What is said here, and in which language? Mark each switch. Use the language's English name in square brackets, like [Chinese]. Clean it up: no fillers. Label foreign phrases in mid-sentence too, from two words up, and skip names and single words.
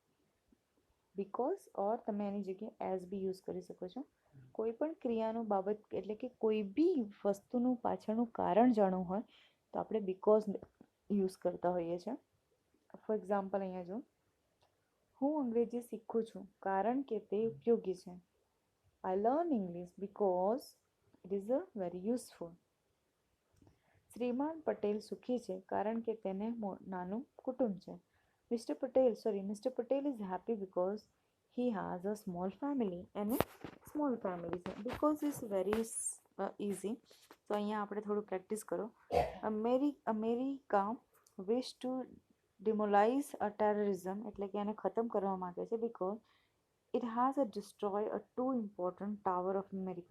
[Gujarati] બીકોઝ ઓર તમે એની જગ્યાએ એઝ બી યુઝ કરી શકો છો. કોઈ પણ ક્રિયાનું બાબત એટલે કે કોઈ બી વસ્તુનું પાછળનું કારણ જાણવું હોય તો આપણે બીકોઝ યુઝ કરતા હોઈએ છીએ. [English] for example [Gujarati] અહીંયા જો, હું અંગ્રેજી શીખું છું કારણ કે તે ઉપયોગી છે. [English] I learn English because it is very useful. [Gujarati] શ્રીમાન પટેલ સુખી છે કારણ કે તેને નાનું કુટુંબ છે. [English] મિસ્ટર પટેલ is happy because he has a small family. અને small family છે. because is very easy. [Gujarati] તો અહીંયા આપણે થોડું પ્રેક્ટિસ કરો. અમેરિકા [English] wish to demolize a terrorism [Gujarati] એટલે કે એને ખતમ કરવા માગે છે. [English] because it has a destroy a 2 important tower of America.